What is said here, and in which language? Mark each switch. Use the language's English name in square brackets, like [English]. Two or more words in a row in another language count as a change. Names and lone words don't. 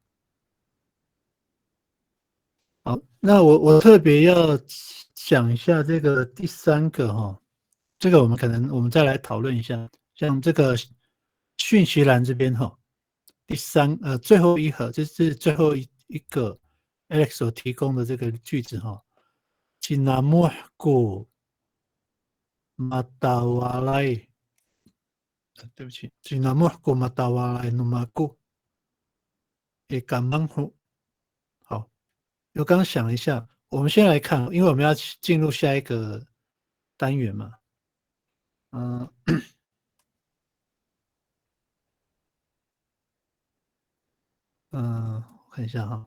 [Chinese] 好，那我特别要讲一下这个第三个这个我们再来讨论一下，像这个讯息栏这边最后一盒就是最后一个 Alex 所提供的这个句子Cinamuhku matawalai 对不起 [Rukai] Cinamuhku matawalai numaku ikamanhu [Chinese] 好，我刚想了一下，我们先来看，因为我们要进入下一个单元嘛我看一下